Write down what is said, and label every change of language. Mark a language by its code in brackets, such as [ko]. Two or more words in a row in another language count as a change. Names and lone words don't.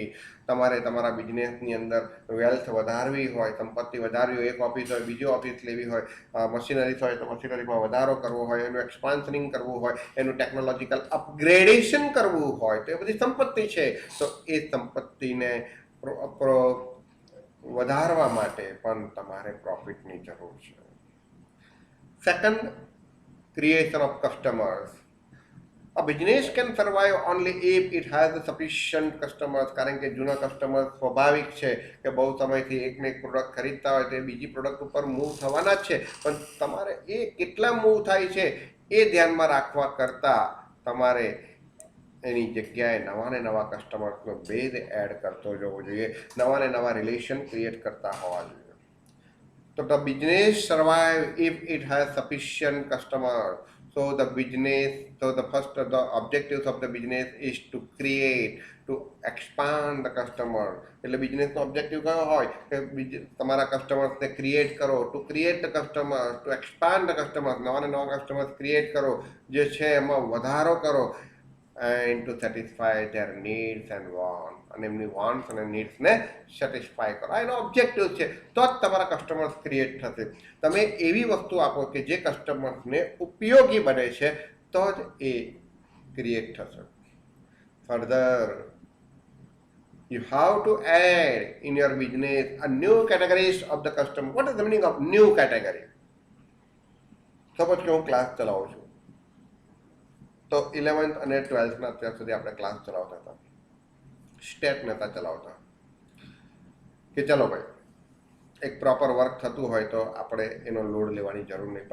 [gu] તમારે તમારા બિઝનેસની અંદર વેલ્થ વધારવી હોય, સંપત્તિ વધારવી હોય, એક ઓફિસ હોય બીજી ઓફિસ લેવી હોય, મશીનરીઝ હોય તો મશીનરીમાં વધારો કરવો હોય, એનું એક્સપાન્શનિંગ કરવું હોય, એનું [en] technological upgradation [gu] કરવું હોય, તો એ બધી સંપત્તિ છે. તો એ સંપત્તિને વધારવા માટે પણ તમારે પ્રોફિટની જરૂર છે. સેકન્ડ, [en] creation of customers. A business can survive only if it has sufficient customers. [gu] કારણ કે જૂના કસ્ટમર સ્વાભાવિક છે કે બહુ સમયથી એકને એક પ્રોડક્ટ ખરીદતા હોય તો એ બીજી પ્રોડક્ટ ઉપર મૂવ થવાના જ છે, પણ તમારે એ કેટલા મૂવ થાય છે એ ધ્યાનમાં રાખવા કરતાં તમારે એની જગ્યાએ નવા ને નવા કસ્ટમર્સનો [en] base add [gu] કરતો જવો જોઈએ, નવા ને નવા [en] relation create [gu] કરતા હોવા જોઈએ. [en] So the business survive if it has sufficient customers. So the objectives of the business is to create, to expand the customer. [gu] એટલે બિઝનેસનો ઓબ્જેક્ટિવ કયો હોય કે તમારા કસ્ટમર્સને ક્રિએટ કરો, [en] to create the customers, to expand the customers, [gu] નવા ને નવા કસ્ટમર્સ ક્રિએટ કરો, જે છે એમાં વધારો કરો, [en] and to satisfy their needs and wants. [gu] અને એમની વોન્ટ્સ અને નીડ્સને સેટિસ્ફાય કરો. આ એનો ઓબ્જેક્ટિવ છે. તો જ તમારા [en] customers create [gu] થશે. તમે એવી વસ્તુ આપો કે જે કસ્ટમર્સને ઉપયોગી બને છે તો જ એ ક્રિએટ થશે. ફર્ધર, [en] you have to add in your business a new categories of the customer. What is the meaning of new category? [gu] સપોઝ કે હું ક્લાસ ચલાવું છું, તો 11th અને 12thના અત્યાર સુધી આપણે ક્લાસ ચલાવતા હતા, સ્ટેટ નહોતા ચલાવતા કે ચલો ભાઈ એક [en] proper work [gu] થતું હોય તો આપણે એનો લોડ લેવાની જરૂર નહીં.